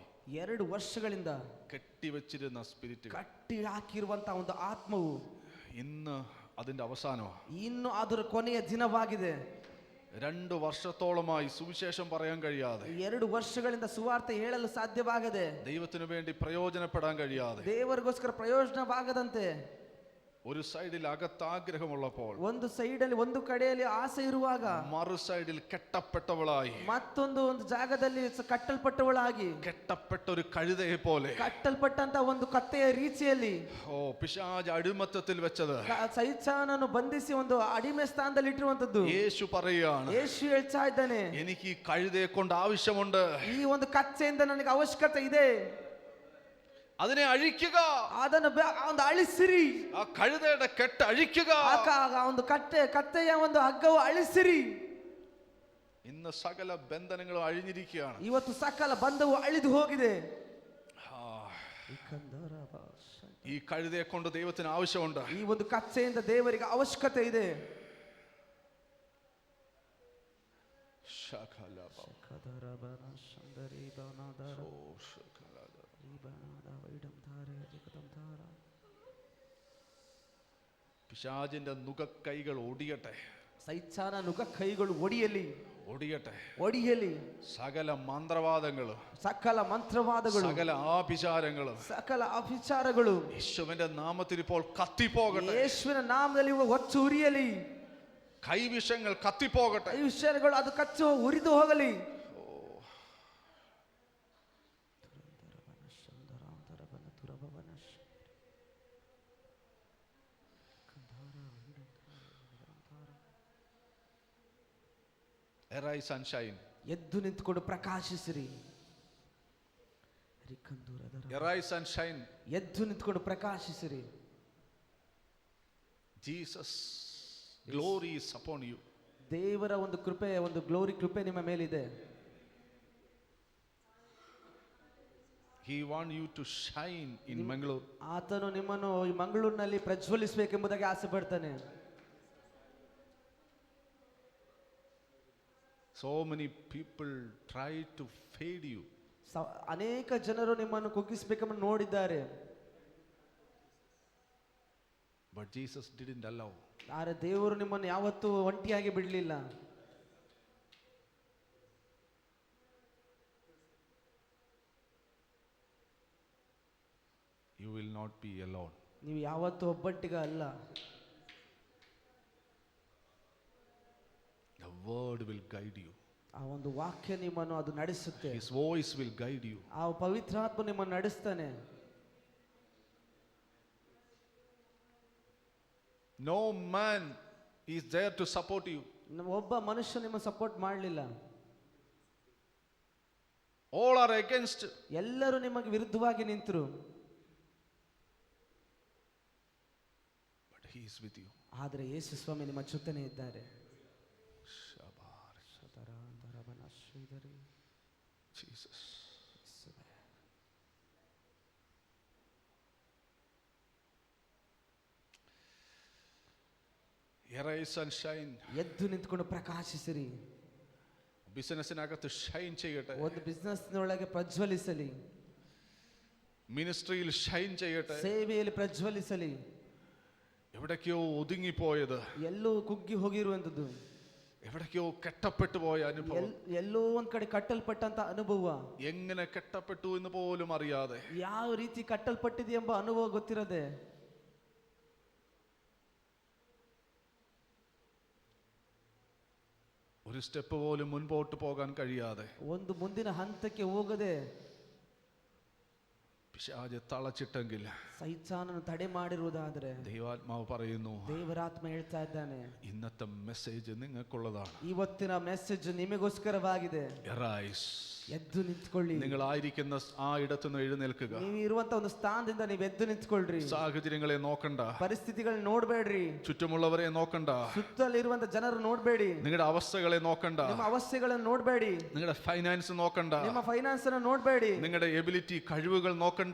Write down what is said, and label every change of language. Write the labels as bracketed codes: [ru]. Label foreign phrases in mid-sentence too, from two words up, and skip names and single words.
[kn] 2 ವರ್ಷಗಳಿಂದ [ml] കെട്ടിവെച്ചിരുന്ന സ്പിരിറ്റ് [kn] ಕಟ್ಟಿ ಹಾಕಿರುವಂತಹ ಒಂದು ಆತ್ಮವು [ml] ഇന്ന് അതിന്റെ അവസാനമാണ്. [kn] ಇನ್ನು ಅದರ ಕೊನೆಯ ದಿನವಾಗಿದೆ. [ml] 2 വർഷത്തോളമായി സുവിശേഷം പറയാൻ കഴിയാതെ, [kn] 2 ವರ್ಷಗಳಿಂದ ಸುವಾರ್ತೆ ಹೇಳಲು ಸಾಧ್ಯವಾಗದೆ, [ml] ദൈവത്തിനു വേണ്ടി പ്രയോജനപ്പെടാൻ കഴിയാതെ, [kn] ದೇವರಿಗೋಸ್ಕರ ಪ್ರಯೋಜನವಾಗದಂತೆ, [ml] ഒരു സൈഡിൽ അകത്താഗ്രഹമുള്ളപ്പോൾ [kn] ಒಂದು ಸೈಡಲ್ಲಿ ಒಂದು ಕಡೆಯಲ್ಲಿ ಆಸೆ ಇರುವಾಗ [ml] മറു സൈഡിൽ കെട്ടപ്പെട്ടവളായി, [kn] ಮತ್ತೊಂದು ಜಾಗದಲ್ಲಿ ಕಟ್ಟಲ್ಪಟ್ಟವಳಾಗಿ, [ml] കെട്ടപ്പെട്ട ഒരു കഴുതയെ പോലെ, [kn] ಕಟ್ಟಲ್ಪಟ್ಟಂತ ಒಂದು ಕತ್ತೆಯ ರೀತಿಯಲ್ಲಿ [ml] ഓ പിശാച് അടിമത്തത്തിൽ വെച്ചത് [kn] ಸೈತಾನನು ಬಂಧಿಸಿ ಒಂದು ಅಡಿಮೆ ಸ್ಥಾನದಲ್ಲಿ ಇಟ್ಟಿರುವಂತದ್ದು [ml] യേശു പറയുകയാണ്, [kn] ಯೇಸು ಹೇಳ್ತಾ ಇದ್ದಾನೆ, [ml] എനിക്ക് ഈ കഴുതയെ കൊണ്ട് ആവശ്യമുണ്ട്, [kn] ಈ ಒಂದು ಕತ್ತೆಯಿಂದ ನನಗೆ ಅವಶ್ಯಕತೆ ಇದೆ, [ml] അതിനെ അഴിക്കുക, [kn] ಅದನ್ನು ಒಂದು ಅಳಿಸಿರಿ, [ml] ആ കഴുതയുടെ കെട്ട് അഴിക്കുക, [kn] ಆ ಒಂದು ಕತ್ತೆಯ ಒಂದು ಹಗ್ಗವು ಅಳಿಸಿರಿ. [ml] ഇന്ന് സകല ബന്ധനങ്ങളും അഴിഞ്ഞിരിക്കുകയാണ്. [kn] ಇವತ್ತು ಸಕಲ ಬಂಧವು ಅಳಿದು ಹೋಗಿದೆ. [ml] ഈ കഴുതയെ കൊണ്ട് ദൈവത്തിന് ആവശ്യമുണ്ട്. [kn] ಈ ಒಂದು ಕತ್ತೆಯಿಂದ ದೇವರಿಗೆ ಅವಶ್ಯಕತೆ ಇದೆ. [ml] പിശാചിന്റെ നുകക്കൈകൾ ഒടിയട്ടെ, [kn] ಸೈತಾನ ನುಗ ಕೈಗಳು ಒಡಿಯಲಿ, [ml] ഒടിയട്ടെ, [kn] ಒಡಿಯಲಿ. [ml] സകല മന്ത്രവാദങ്ങൾ, [kn] ಸಕಲ ಮಂತ್ರವಾದಗಳು, [ml] സകല ആഭിചാരങ്ങൾ [kn] ಸಕಲ ಅಭಿಚಾರಗಳು [ml] യേശുവിന്റെ നാമത്തിൽ ഇപ്പോൾ കത്തിപ്പോകട്ടെ, [kn] ಯೇಸುವಿನ ನಾಮದಲ್ಲಿ ಹೊಚ್ಚು ಉರಿಯಲಿ. [ml] കൈവിഷങ്ങൾ കത്തിപ്പോകട്ടെ, [kn] ಈ ವಿಷಯಗಳು ಅದು ಕಚ್ಚು ಉರಿದು ಹೋಗಲಿ. [en] Arise and shine. [kn] ಎದ್ದು ನಿಂತುಕೊಂಡು ಪ್ರಕಾಶಿಸಿರಿ. [en] Arise and shine. [kn] ಎದ್ದು ನಿಂತುಕೊಂಡು ಪ್ರಕಾಶಿಸಿರಿ. [en] Jesus, glory is upon you. [kn] ದೇವರ ಒಂದು ಕೃಪೆ, ಒಂದು ಗ್ಲೋರಿ ಕೃಪೆ ನಿಮ್ಮ ಮೇಲಿದೆ. [en] He wants you to shine in Mangalore. [kn] ಆತನು ನಿಮ್ಮನ್ನು ಈ ಮಂಗಳೂರಿನಲ್ಲಿ ಪ್ರಜ್ವಲಿಸಬೇಕೆಂಬುದಾಗಿ ಆಸೆ ಪಡ್ತಾನೆ. [en] So many people try to fade you. [kn] ಅನೇಕ ಜನರು ನಿಮ್ಮನ್ನು ಕುಗ್ಗಿಸಬೇಕೆಂದು ನೋಡಿದ್ದಾರೆ. [en] But Jesus didn't allow. [kn] ಆದರೆ ದೇವರು ನಿಮ್ಮನ್ನು ಯಾವತ್ತೂ ಒಂಟಿಯಾಗಿ ಬಿಡಲಿಲ್ಲ. [en] You will not be alone. [kn] ನೀವು ಯಾವತ್ತೂ ಒಬ್ಬಂಟಿಗ ಅಲ್ಲ. [en] The word will guide you. [kn] ಆ ಒಂದು ವಾಕ್ಯ ನಿಮ್ಮನ್ನು ಅದು ನಡೆಸುತ್ತೆ. [en] His voice will guide you. [kn] ಆ ಪವಿತ್ರಾತ್ಮ ನಿಮ್ಮನ್ನು ನಡೆಸ್ತಾನೆ. [en] No man is there to support you. [kn] ಒಬ್ಬ ಮನುಷ್ಯ ನಿಮ್ಮ ಸಪೋರ್ಟ್ ಮಾಡಲಿಲ್ಲ. [en] All are against. [kn] ಎಲ್ಲರೂ ನಿಮಗೆ ವಿರುದ್ಧವಾಗಿ ನಿಂತರು. [en] But he is with you. [kn] ಆದರೆ ಯೇಸು ಸ್ವಾಮಿ ನಿಮ್ಮ ಜೊತೆನೇ ಇದ್ದಾರೆ. [en] Jesus. Arise and shine. [kn] ಎದ್ದು ನಿಂತ್ಕೊಂಡು ಪ್ರಕಾಶಿಸಿರಿ. [ml] ബിസിനസ്സിനകത്ത് ഷൈൻ ചെയ്യട്ടെ. [kn] ಒಂದು ಬಿಸಿನೆಸ್ನೊಳಗೆ ಪ್ರಜ್ವಲಿಸಲಿ. [ml] മിനിസ്ട്രിയിൽ ഷൈൻ ചെയ്യട്ടെ. [kn] ಸೇವೆಯಲ್ಲಿ ಪ್ರಜ್ವಲಿಸಲಿ. [ml] എവിടേക്കോ ഒതുങ്ങിപ്പോയത്, [kn] ಎಲ್ಲೋ ಕುಗ್ಗಿ ಹೋಗಿರುವಂತದ್ದು, [ml] എവിടേക്കോ കെട്ടപ്പെട്ടു പോയ അനുഭവം, [kn] ಎಲ್ಲೋ ಒಂದ್ ಕಡೆ ಕಟ್ಟಲ್ಪಟ್ಟಂತ ಅನುಭವ, [ml] എങ്ങനെ കെട്ടപ്പെട്ടു എന്ന് പോലും അറിയാതെ, [kn] ಯಾವ ರೀತಿ ಕಟ್ಟಲ್ಪಟ್ಟಿದೆ ಎಂಬ ಅನುಭವ ಗೊತ್ತಿರದೆ, [ml] ഒരു സ്റ്റെപ്പ് പോലും മുൻപോട്ട് പോകാൻ കഴിയാതെ, [kn] ಒಂದು ಮುಂದಿನ ಹಂತಕ್ಕೆ ಹೋಗದೆ [ml] പിശാച് തളച്ചിട്ടെങ്കിൽ [kn] ಸೈತಾನನು ತಡೆ ಮಾಡಿರುವುದಾದರೆ [ml] ദൈവാത്മാവ് പറയുന്നു, [kn] ದೇವರಾತ್ಮ ಹೇಳ್ತಾ ಇದ್ದಾನೆ, [ml] ഇന്നത്തെ മെസ്സേജ് നിങ്ങൾക്കുള്ളതാണ്. [kn] ಇವತ್ತಿನ ಮೆಸೇಜ್ ನಿಮಗೋಸ್ಕರವಾಗಿದೆ. [en] Arise. [kn] ಎದ್ದು ನಿಂತ್ಕೊಳ್ಳಿ. [ml] നിങ്ങളായിരിക്കുന്ന ആ ഇടത്തുനിന്ന് എഴുന്നേൽക്കുക. [kn] ನೀವು ಇರುವಂತ ಒಂದು ಸ್ಥಾನದಿಂದ ನೀವು ಎದ್ದು ನಿಂತ್ಕೊಳ್ರಿ. [ml] സാഹചര്യങ്ങളെ ನೋക്കണ്ട, [kn] ಪರಿಸ್ಥಿತಿಗಳನ್ನ ನೋಡ್ಬೇಡ್ರಿ, [ml] ചുറ്റുമുള്ളവരെ ನೋക്കണ്ട, [kn] ಸುತ್ತಲಿರುವಂತ ಜನರು ನೋಡ್ಬೇಡಿ, [ml] നിങ്ങളുടെ അവസ്ഥകളെ ನೋക്കണ്ട, [kn] ನಿಮ್ಮ ಅವಸ್ಥೆಗಳನ್ನು ನೋಡ್ಬೇಡಿ, [ml] നിങ്ങളുടെ ഫൈനാൻസ് നോക്കണ്ട, [kn] ನಿಮ್ಮ ಫೈನಾನ್ಸ್ ಅನ್ನು ನೋಡ್ಬೇಡಿ, [ml] നിങ്ങളുടെ ಎಬಿಲಿಟಿ കഴിവുകൾ ನೋക്കണ്ട,